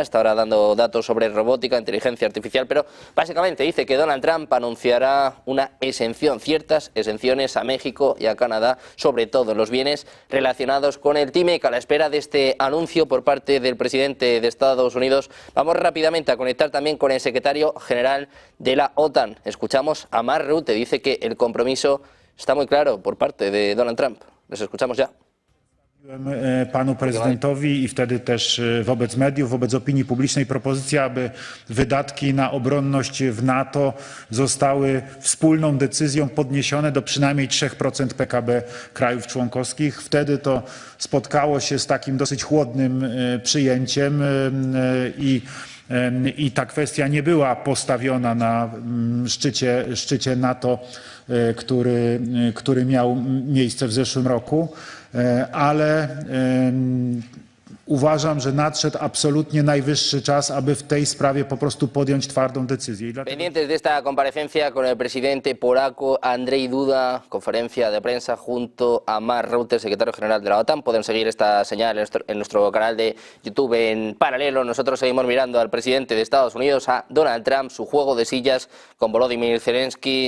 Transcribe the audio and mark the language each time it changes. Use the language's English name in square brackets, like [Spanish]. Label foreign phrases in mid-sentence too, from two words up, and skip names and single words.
[Spanish] Está ahora dando datos sobre robótica, inteligencia artificial, pero básicamente dice que Donald Trump anunciará una exención, ciertas exenciones a México y a Canadá, sobre todo los bienes relacionados con el TMEC. A la espera de este anuncio por parte del presidente de Estados Unidos, vamos rápidamente a conectar también con el secretario general de la OTAN. Escuchamos a Mark Rutte, dice que el compromiso está muy claro por parte de Donald Trump. Les escuchamos ya. [Polish] Panu prezydentowi i wtedy też wobec mediów, wobec opinii publicznej propozycja, aby wydatki na obronność w NATO zostały wspólną decyzją podniesione do przynajmniej 3% PKB krajów członkowskich. Wtedy to spotkało się z takim dosyć chłodnym przyjęciem i ta kwestia nie była postawiona na szczycie NATO, który miał miejsce w zeszłym roku, ale uważam, że nadszedł absolutnie najwyższy czas, aby w tej sprawie po prostu podjąć twardą decyzję. [Spanish] Pendientes de esta comparecencia con el presidente polaco Andrzej Duda, conferencia de prensa junto a Mark Rutte, secretario general de la OTAN. Pueden seguir esta señal en nuestro canal de YouTube en paralelo. Nosotros seguimos mirando al presidente de Estados Unidos, a Donald Trump, su juego de sillas con Volodymyr Zelensky.